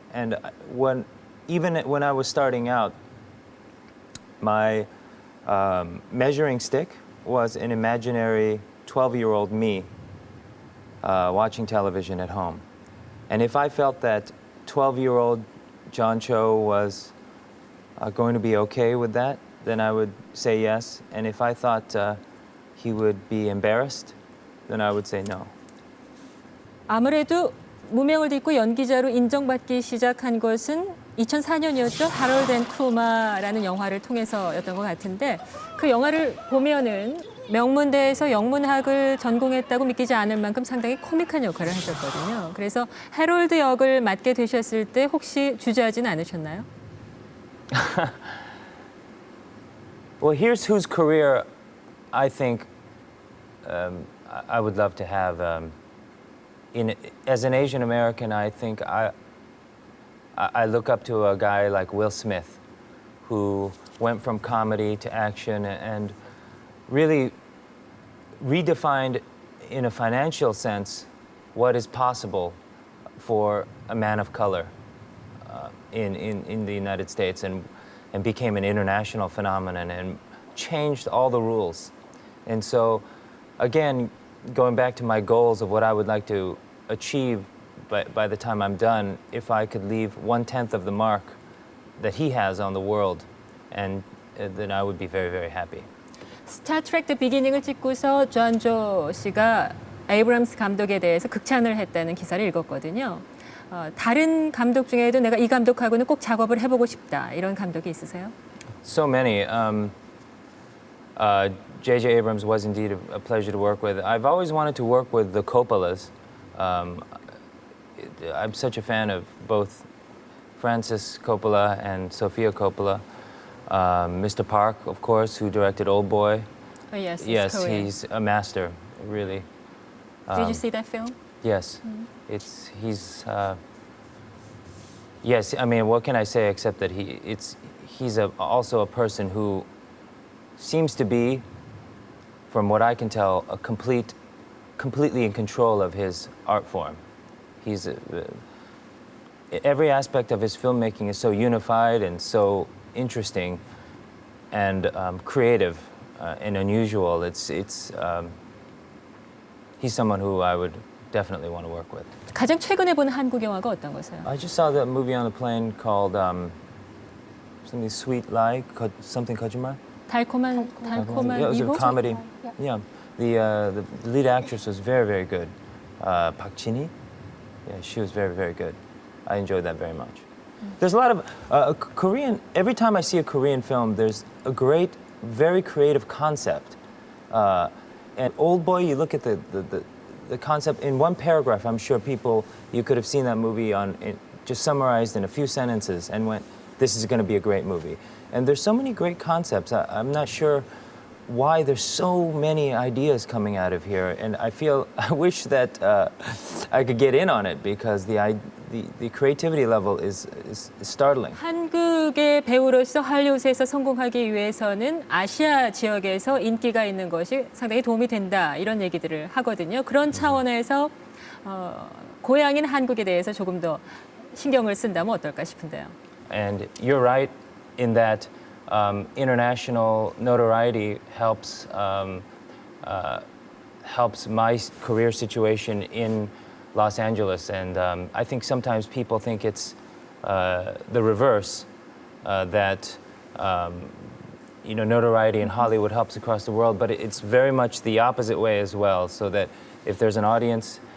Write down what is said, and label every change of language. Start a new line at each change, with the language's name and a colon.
English: And even when I was starting out, my measuring stick was an imaginary 12-year-old me watching television at home. And if I felt that 12-year-old John Cho was going to be okay with that, then I would say yes. And if I thought he would be embarrassed, then I would say no.
Korean: 아무래도 무명을 딛고 연기자로 인정받기 시작한 것은 2004년이었죠. 하롤드 앤 쿠마라는 영화를 통해서였던 것 같은데 그 영화를 보면은 명문대에서 영문학을 전공했다고 믿기지 않을 만큼 상당히 코믹한 역할을 하셨거든요. 그래서 해롤드 역을 맡게 되셨을 때 혹시 주저하진 않으셨나요?
English: Well, here's whose career I think I would love to have. As an Asian American, I think I look up to a guy like Will Smith, who went from comedy to action and really redefined, in a financial sense, what is possible for a man of color in the United States, and became an international phenomenon and changed all the rules. And so, again, going back to my goals of what I would like to achieve by the time I'm done, if I could leave 1/10 of the mark that he has on the world, and then I would be very, very happy.
Korean: 스타트랙 더 비기닝을 찍고서 존조 씨가 에이브럼스 감독에 대해서 극찬을 했다는 기사를 읽었거든요. 다른 감독 중에도 내가 이 감독하고는 꼭 작업을 해보고 싶다 이런 감독이 있으세요?
English: So many. J.J. Abrams was indeed a pleasure to work with. I've always wanted to work with the Coppolas. I'm such a fan of both Francis Coppola and Sofia Coppola. Mr. Park, of course, who directed Old Boy. Oh, yes, Yes, Korean. he's a master, really. Did you see that film? Yes, he's. Yes, I mean, what can I say except that he's also a person who seems to be, from what I can tell, completely in control of his art form. He's every aspect of his filmmaking is so unified and so interesting and creative and unusual. He's someone who I would definitely want to work with.
Korean: 가장 최근에 본 한국 영화가 어떤 거세요?
English: I just saw that movie on the plane called something sweet like something
Korean: 거짓말. 달콤한
English: Yeah, it was a
Korean: 이보?
English: comedy. Yeah, the lead actress was very, very good. Park Chin-hee. Yeah, she was very, very good. I enjoyed that very much. There's a lot of Korean. Every time I see a Korean film, there's a great, very creative concept. And Old Boy, you look at the concept in one paragraph. I'm sure you could have seen that movie just summarized in a few sentences and went, "This is going to be a great movie." And there's so many great concepts. I'm not sure why there's so many ideas coming out of here, and I wish that I could get in on it because the creativity level is startling.
Korean: 한국의 배우로서 할리우드에서 성공하기 위해서는 아시아 지역에서 인기가 있는 것이 상당히 도움이 된다 이런 얘기들을 하거든요. 그런 차원에서 고향인 한국에 대해서 조금 더 신경을 쓴다면 어떨까 싶은데요.
English: And you're right in that international notoriety helps my career situation in Los Angeles, and I think sometimes people think it's the reverse, that notoriety in Hollywood helps across the world, but it's very much the opposite way as well. So that if there's an audience